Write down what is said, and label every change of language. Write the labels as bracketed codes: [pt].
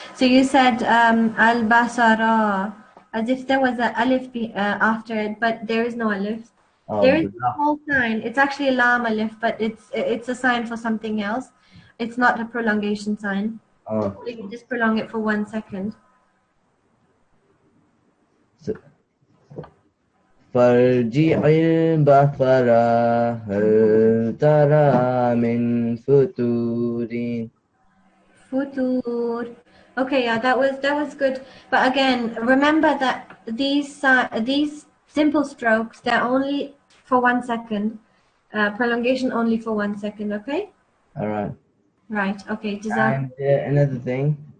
[en] So you said al-basara, as if there was an alif after it, but there is no alif. There is a small sign. It's actually a lam alif, but it's a sign for something else. It's not a prolongation sign. So you just prolong it for 1 second. [ar] فارجع البصر هل ترى من فتور. [en] Futur. Okay, yeah, that was good. But again, remember that these simple strokes, they're only for 1 second. Prolongation only for 1 second. Okay. All right. Right. Okay. And another thing.